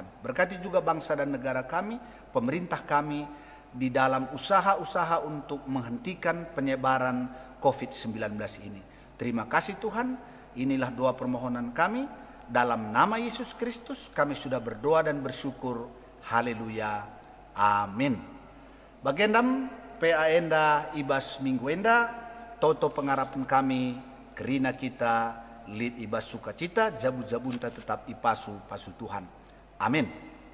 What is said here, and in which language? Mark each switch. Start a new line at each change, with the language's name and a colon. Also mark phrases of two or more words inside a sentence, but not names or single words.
Indonesian: Berkati juga bangsa dan negara kami, pemerintah kami, di dalam usaha-usaha untuk menghentikan penyebaran COVID-19 ini. Terima kasih Tuhan, inilah doa permohonan kami. Dalam nama Yesus Kristus kami sudah berdoa dan bersyukur. Haleluya. Amin.
Batak Karo: Bagendam, PA Ibas Minggu Enda, Toto pengarapan kami, Kerina kita, Lid Ibas Sukacita, Jabu-jabunta tetap ipasu pasu Tuhan. Amin.